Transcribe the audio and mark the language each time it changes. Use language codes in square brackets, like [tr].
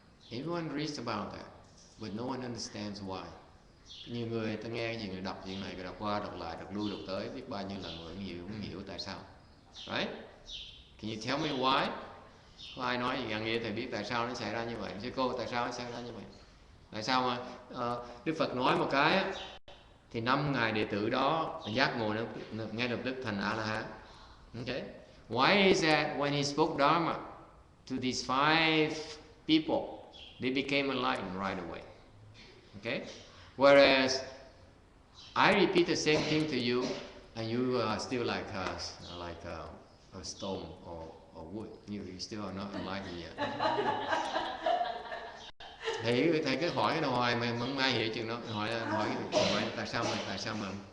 [en] Everyone reads about that, but no one understands why. [vi] Nhiều người ta nghe gì, người đọc chuyện này, người đọc qua, đọc lại, đọc lui, đọc tới, biết bao nhiêu lần rồi, không hiểu tại sao. [en] Right? Can you tell me why? [vi] Có ai nói gì gần vậy thầy biết tại sao nó xảy ra như vậy? Sư cô, tại sao nó xảy ra như vậy? Tại sao mà Đức Phật nói một cái thì 5 ngài đệ tử đó giác ngộ ngay lập tức thành A-la-hán. [en] Okay? Why is that when he spoke Dharma to these 5 people, they became enlightened right away? Okay? Whereas I repeat the same thing to you, and you are still like a stone or wood. You still are not enlightened yet. [vi] Thầy cứ hỏi cái hoài mà không ai hiểu chuyện đó. Hỏi tại sao mà